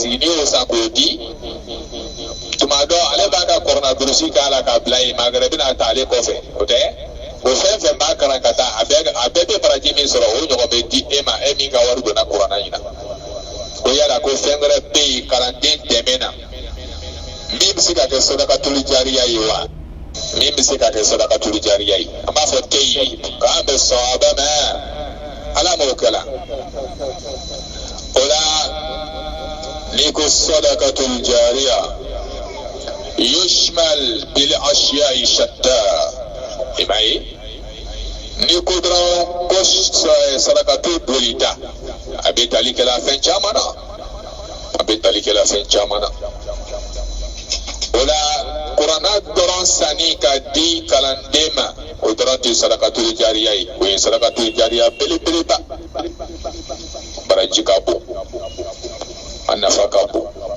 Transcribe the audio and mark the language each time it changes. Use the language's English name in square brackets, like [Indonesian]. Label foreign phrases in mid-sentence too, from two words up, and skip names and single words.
[Bambara] que n'i y'o san k'o di tuma dɔ ale b'a ka kuranna durusi k'a la k'a bila yen magɛrɛ bɛna ta ale kɔfɛ o tɛ o fɛn fɛn b'a kalan ka taa a bɛɛ bɛ baraji min sɔrɔ o ɲɔgɔn bɛ di e ma e min ka wari donna kuranna in na ko yala ko fɛn wɛrɛ bɛ yen kalanden dɛmɛ na min bɛ se ka kɛ [Arabic] صدقة جارية [Bambara] ye wa min bɛ se ka kɛ [Arabic] صدقة جارية [Bambara] ye an b'a fɔ tɛ ye k'an bɛ sɔn a bɛ mɛn ala m'o kɛla o la n'i ko [Arabic] صدقة جارية يشمل بالأشياء شتى [Bambara] i b'a ye n'i ko dɔrɔn ko sadakatu bolita a bɛ tali kɛla fɛn caman na a bɛ tali kɛla fɛn caman na o la kuranna dɔrɔn sanni ka di kalanden ma o dɔrɔn tɛ [Arabic] صدقة جارية [Bambara] ye o ye [Arabic] صدقة جارية [Bambara] belebeleba baraji ka bon a nafa ka bon